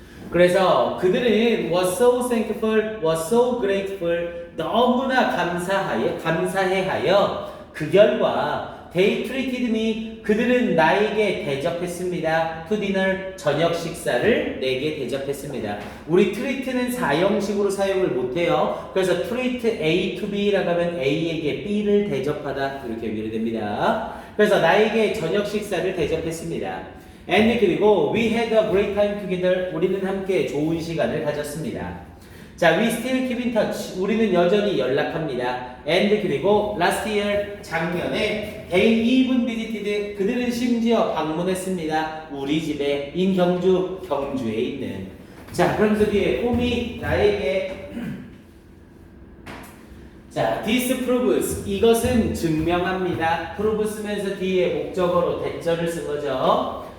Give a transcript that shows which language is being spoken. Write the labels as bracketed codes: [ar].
[ko] 그래서 그들은 [en] was so thankful, was so grateful, [ko] 너무나 감사해하여 그 결과 [en] they treated me, [ko] 그들은 나에게 대접했습니다. [en] to dinner, [ko] 저녁 식사를 내게 대접했습니다. 우리 treat는 사형식으로 사용을 못해요. 그래서 treat A to B라고 하면 A에게 B를 대접하다 이렇게 연결이 됩니다. 그래서 나에게 저녁 식사를 대접했습니다. [en] And [ko] 그리고 [en] we had a great time together. [ko] 우리는 함께 좋은 시간을 가졌습니다. [en] 자, we still keep in touch. [ko] 우리는 여전히 연락합니다. [en] And [ko] 그리고 [en] last year [ko] 작년에 [en] they even visited. [ko] 그들은 심지어 방문했습니다. 우리 집에 in 경주에 있는. 자, 그러면서 뒤에 홈이 나에게 자, [en] this proves [ko] 이것은 증명합니다. prove 쓰면서 뒤에 목적어로 대절을 쓴 거죠.